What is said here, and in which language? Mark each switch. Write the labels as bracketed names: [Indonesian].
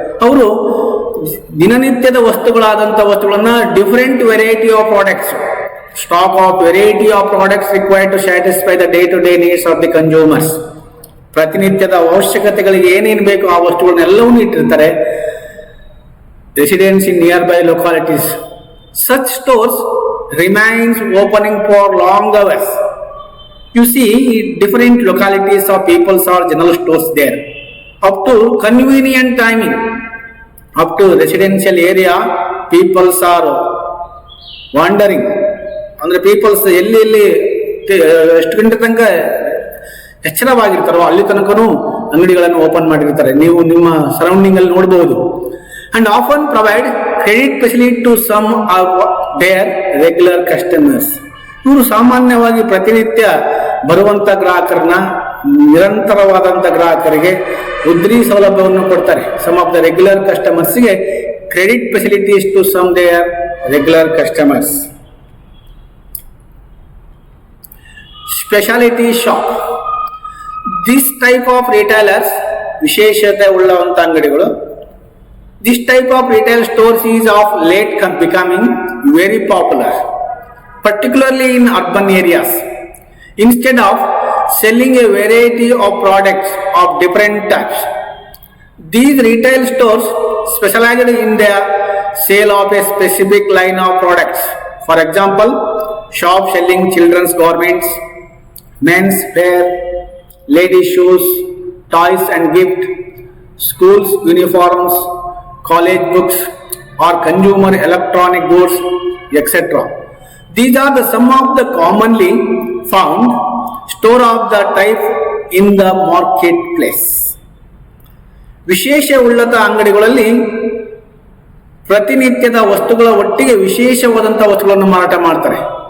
[Kannada] ಅವರು ದಿನನಿತ್ಯದ ವಸ್ತುಗಳಾದಂತಹ ವಸ್ತುಗಳನ್ನ [English] Different variety of products, stock of variety of products required to satisfy the day-to-day needs of the consumers. [Kannada] ಪ್ರತಿನಿತ್ಯದ ಅವಶ್ಯಕತೆಗಳಿಗೆ ಏನೇನು ಬೇಕು ಆ ವಸ್ತುಗಳನ್ನೆಲ್ಲವನ್ನೂ ಇಟ್ಟಿರ್ತಾರೆ. [English] Residence in near by localities. Such stores remains opening for long hours. You see different localities of people's or general stores there. Up to convenient timing, up to residential area, people's are wandering. [Kannada] ಅಂದ್ರೆ people's ಎಲ್ಲಿ ಎಷ್ಟು ಗಂಟೆ ತನಕ ಎಚ್ಚರವಾಗಿರ್ತಾರೋ ಅಲ್ಲಿ ತನಕನೂ ಅಂಗಡಿಗಳನ್ನು open ಮಾಡಿರ್ತಾರೆ. ನೀವು ನಿಮ್ಮ ಸರೌಂಡಿಂಗ್ ಅಲ್ಲಿ ನೋಡಬಹುದು. [English] and often provide credit facility to some of their regular customers. [Kannada] ಇವರು ಸಾಮಾನ್ಯವಾಗಿ ಪ್ರತಿನಿತ್ಯ ಬರುವಂತ ಗ್ರಾಹಕರನ್ನ ನಿರಂತರವಾದಂತ ಗ್ರಾಹಕರಿಗೆ ಉದ್ರಿ ಸೌಲಭ್ಯವನ್ನು ಕೊಡ್ತಾರೆ. [English] Some of the regular ಕಸ್ಟಮರ್ಸ್ಗೆ credit facilities to some there regular customers. Speciality shop, this type of retailers [Kannada] ವಿಶೇಷತೆ ಉಳ್ಳವಂತ ಅಂಗಡಿಗಳು. [English] This type of retail stores is of late becoming very popular, particularly in urban areas. Instead of selling a variety of products of different types, these retail stores specialize in the sale of a specific line of products. For example, shops selling children's garments, men's wear, ladies' shoes, toys and gift, schools uniforms, college books or consumer electronic goods, etc. These are some of the commonly found store of the type in the marketplace. [Kannada] ವಿಶೇಷ ಉಳ್ಳತ ಅಂಗಡಿಗಳಲ್ಲಿ ಪ್ರತಿನಿತ್ಯದ ವಸ್ತುಗಳ ಒಟ್ಟಿಗೆ ವಿಶೇಷವಾದಂತಹ ವಸ್ತುಗಳನ್ನು ಮಾರಾಟ ಮಾಡ್ತಾರೆ.